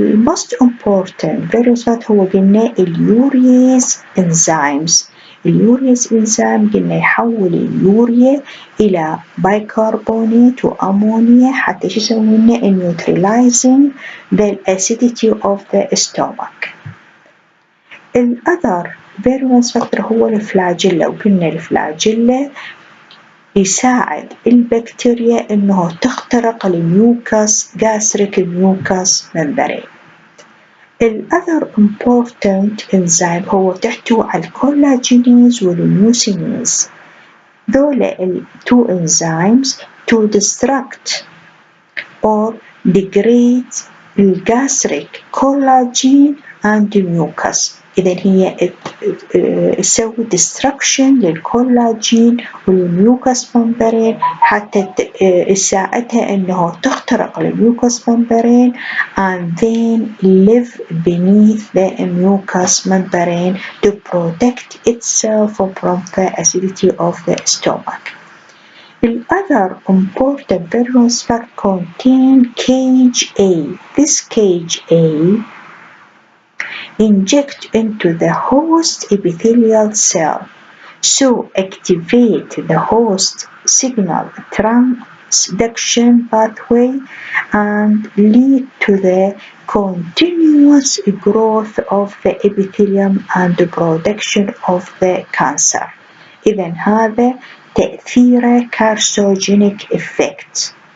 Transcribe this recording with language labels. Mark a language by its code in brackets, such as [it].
[en] most important virus [ar] هو قلنا [en] اليوريز enzymes. [ar] اليوريز انزيم قلنا يحول اليوريا إلى بايكربونات وأمونيا حتى شو يسوي لنا [en] neutralizing the acidity of the stomach. [ar] الأذر virulence factor هو الفلاجيلا، وقلنا الفلاجيلا يساعد البكتيريا إنه تخترق الميوكس [en] gastric mucous membrane. [ar] الأذر [en] important enzyme [ar] هو تحتوي على الكولاجينيز والميوسينيز. [en] دول two enzymes to destruct or degrade gastric collagen and mucus. [ar] إذا هي تسوي destruction للكولاجين والميوكس ممبرين حتى تساعدها إنه تخترق الميوكس ممبرين [en] and then live beneath the mucous membrane to protect itself from the acidity of the stomach. The other important virulence factor contain cage A. This cage A inject into the host epithelial cell, so activate the host signal transduction pathway and lead to the continuous growth of the epithelium and the production of the cancer. [ar] إذن هذا تأثير [en] carcinogenic effect.